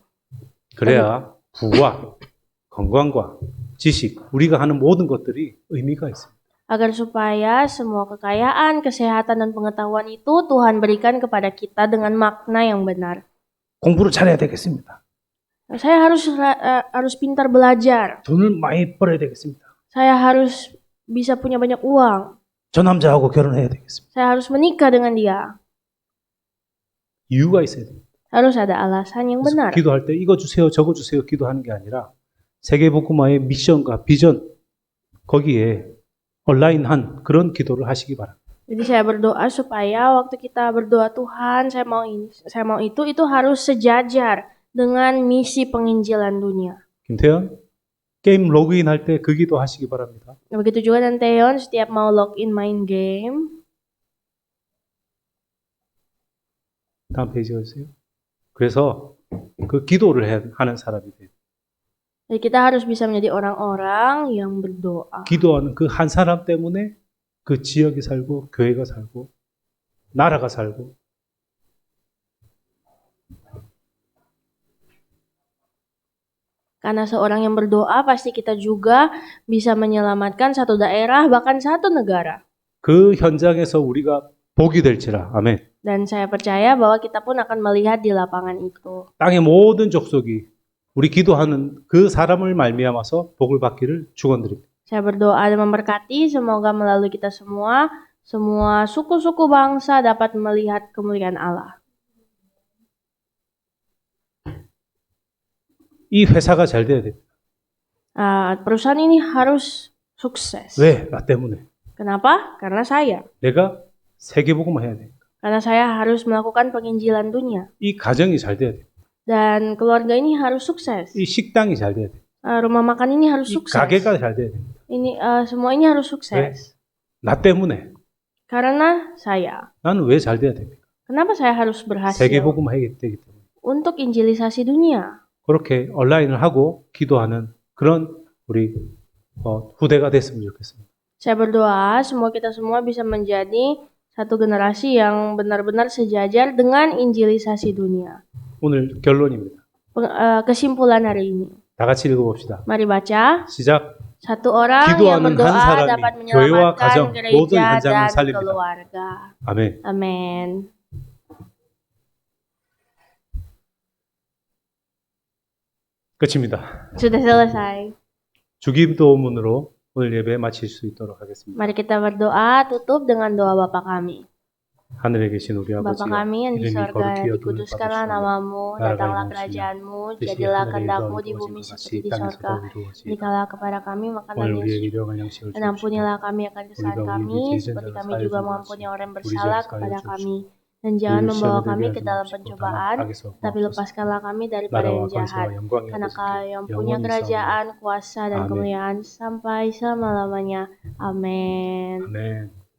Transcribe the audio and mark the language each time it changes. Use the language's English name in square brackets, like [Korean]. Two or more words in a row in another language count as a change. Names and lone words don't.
[Korean] 그래야 부와 건강과 지식, 우리가 하는 모든 것들이 의미가 있습니다. [Indonesian] agar supaya semua kekayaan, kesehatan, dan pengetahuan itu Tuhan berikan kepada kita dengan makna yang benar. [Korean] 공부를 잘해야 되겠습니다. [Indonesian] Saya harus pintar belajar. [Korean] 돈을 많이 벌어야 되겠습니다. [Indonesian] Saya harus bisa punya banyak uang. [Korean] 저 남자하고 결혼해야 되겠습니다. [Indonesian] Saya harus menikah dengan dia. [Korean] 이유가 있어야 됩니다. [Indonesian] Harus ada alasan yang benar. [Korean] 기도할 때 이거 주세요, 저거 주세요 기도하는 게 아니라 세계복음화의 미션과 비전 거기에 온라인한 그런 기도를 하시기 바랍니다. [Indonesian] Jadi saya berdoa supaya waktu kita berdoa Tuhan, saya mau ini, saya mau itu harus sejajar dengan misi penginjilan dunia. [Korean] 김태현, 게임 로그인 할 때 그 기도 하시기 바랍니다. [Indonesian] Begitu juga dan Teon setiap mau login main game. [Korean] 다음 페이지 가주세요. 그래서 그 기도를 하는 사람이 돼요. [Indonesian] Jadi kita harus bisa menjadi orang-orang yang berdoa. [Korean] 기도하는 그 한 사람 때문에 그 지역이 살고 교회가 살고 나라가 살고 [Indonesian] Karena seorang yang berdoa pasti kita juga bisa menyelamatkan satu daerah bahkan satu negara. [Korean] 그 현장에서 우리가 복이 될지라. 아멘. [Indonesian] Dan saya percaya bahwa kita pun akan melihat di lapangan itu. [Korean] 땅의 모든 족속이 우리 기도하는 그 사람을 말미암아서 복을 받기를 축원드립니다. [Indonesian] Saya berdoa dan memberkati semoga melalui kita semua suku-suku bangsa dapat melihat kemuliaan Allah. [Korean] 이 회사가 잘 돼야 됩니다. [Indonesian] Perusahaan ini harus sukses. [Korean] 왜? 나 때문에. [Indonesian] Kenapa? Karena saya. [Korean] 내가 세계복음화 해야 돼. [Indonesian] Karena saya harus melakukan penginjilan dunia. [Korean] 이 가정이 잘 돼야 돼. [Indonesian] Dan keluarga ini harus sukses. [Korean] 이 식당이 잘 돼야 돼. [Indonesian] Rumah makan ini harus [Korean] 이 [Indonesian] sukses. [Korean] 가게가 잘 돼야 됩니다. [Indonesian] Ini semua ini harus sukses. [Korean] 나 때문에. [Indonesian] Karena saya. [Korean] 나는 왜 잘 돼야 됩니까? [Indonesian] Kenapa saya harus berhasil? [Korean] 세계복음화 해야 되기 때문에. [Indonesian] Untuk injilisasi dunia. [Korean] 그렇게 온라인을 하고 기도하는 그런 우리 후대가 됐으면 좋겠습니다. [Indonesian] Saya berdoa semoga kita semua bisa menjadi satu generasi yang benar-benar sejajar dengan injilisasi dunia. [Korean] 오늘 결론입니다. [Indonesian] Kesimpulan hari ini. [Korean] 다 같이 읽어봅시다. [Indonesian] Mari baca. [Korean] 시작. [Indonesian] Satu orang yang [Korean] 기도하는 한 [Indonesian] berdoa [Korean] 사람이 [Indonesian] dapat [Korean] 교회와 가정 [Indonesian] menyelamatkan [Korean] 모든 [Indonesian] gereja [Korean] 현장을 [Indonesian] dan [Korean] 살립니다. [Indonesian] keluarga. [Korean] 아멘. [Indonesian] Amin. [Korean] 끝입니다. [Indonesian] Sudah selesai. [Korean] 주기도문으로 오늘 예배 마칠 수 있도록 하겠습니다. [Indonesian] Mari kita berdoa tutup dengan doa Bapa kami. [Korean] 하늘에 계신 우리 [Indonesian] Bapa [Korean] 아버지여, [Indonesian] kami yang di [Korean] 이름이 [Indonesian] sorga, [Korean] 거룩히 여김을 [Indonesian] dikuduskanlah [Korean] 받으시오며 [Indonesian] namamu, [Korean] 나라가 [Indonesian] datanglah [Korean] 이루어지며 [Indonesian] kerajaan-mu, [Korean] 뜻이 [Indonesian] jadilah [Korean] 하늘에 [Indonesian] kehendak-mu di [Korean] 이루어진 [Indonesian] bumi [Korean] 것 [Indonesian] seperti [Korean] 같이 [Indonesian] di [Korean] 땅에서도 [Indonesian] sorga. [Korean] 이루어지이다. [Indonesian] Berikanlah kepada kami makanan [Korean] 오늘 [Indonesian] yang [Korean] 우리에게 일용할 양식을 [Indonesian] dan [Korean] 주옵시고 [Indonesian] ampunilah kami akan kesalahan [Korean] 우리가 [Indonesian] kami, [Korean] 우리에게 [Indonesian] seperti [Korean] 죄진 [Indonesian] kami [Korean] 자를 [Indonesian] juga [Korean] 사하여 [Indonesian] mengampuni orang yang [Korean] 우리 [Indonesian] bersalah [Korean] 죄를 [Indonesian] kepada [Korean] 사하여 [Indonesian] kami. Dan jangan [Korean] 우리를 [Indonesian] membawa [Korean] 시험에 [Indonesian] kami [Korean] 들게 [Indonesian] ke dalam [Korean] 하지 마시고 [Indonesian] pencobaan, [Korean] 다만 악에서 [Indonesian] tapi [Korean] 구하옵소서. [Indonesian] lepaskanlah kami daripada [Korean] 나라와 [Indonesian] yang [Korean] 권세와 [Indonesian] jahat. [Korean] 영광이 [Indonesian] Karena [Korean] 아버지께 [Indonesian] Kau yang punya [Korean] 영원히 [Indonesian] kerajaan, kuasa, dan Amin. kemuliaan sampai selama-lamanya. Amin. [Korean] 아멘.